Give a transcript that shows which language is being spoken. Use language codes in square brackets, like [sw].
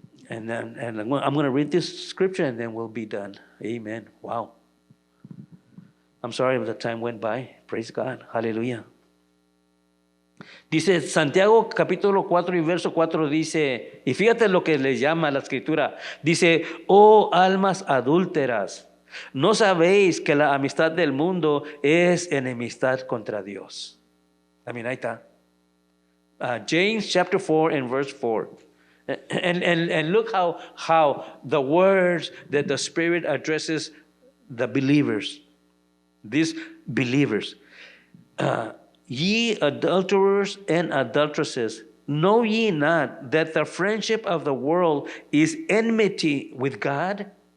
[en] And I'm going to read this scripture and then we'll be done. Amen. Wow. I'm sorry the time went by. Praise God. Hallelujah. [es] Dice Santiago capítulo 4 y verso 4 dice, y fíjate lo que le llama la escritura. Dice, oh almas adúlteras, ¿no sabéis que la amistad del mundo es enemistad contra Dios? Ahí está. [en] James chapter 4 and verse 4. And look how the words that the Spirit addresses the believers, these believers. Ye adulterers and adulteresses, know ye not that the friendship of the world is enmity with God?